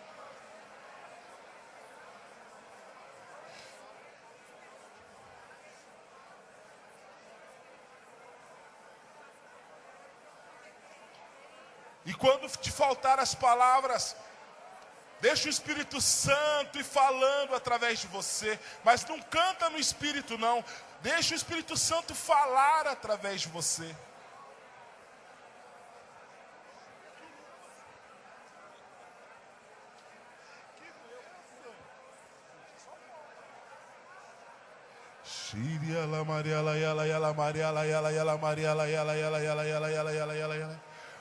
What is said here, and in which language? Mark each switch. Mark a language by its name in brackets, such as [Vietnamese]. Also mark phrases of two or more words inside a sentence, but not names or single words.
[Portuguese] E quando te faltar as palavras, deixa o Espírito Santo ir falando através de você. Mas não canta no Espírito não. Deixa o Espírito Santo falar através de você. Shiria la Maria la yala yala Maria la yala yala Maria la yala yala yala yala yala yala yala yala.